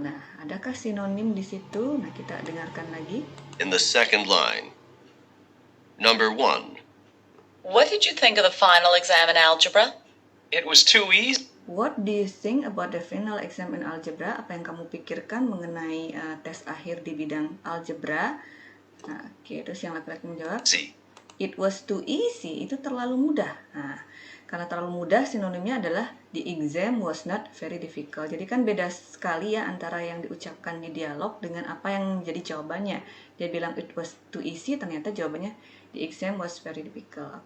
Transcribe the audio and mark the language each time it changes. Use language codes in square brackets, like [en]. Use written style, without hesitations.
[id] Nah, adakah sinonim di situ? Nah, kita dengarkan lagi. [en] In the second line. Number 1. What did you think of the final exam in algebra? It was too easy. What do you think about the final exam in algebra? [id] Apa yang kamu pikirkan mengenai tes akhir di bidang algebra? Nah, oke, terus yang laki-laki menjawab, [en] it was too easy, [id] itu terlalu mudah. Nah, karena terlalu mudah, sinonimnya adalah [en] the exam was not very difficult. [id] Jadi kan beda sekali ya antara yang diucapkan di dialog dengan apa yang jadi jawabannya. Dia bilang [en] it was too easy, [id] ternyata jawabannya [en] the exam was very difficult.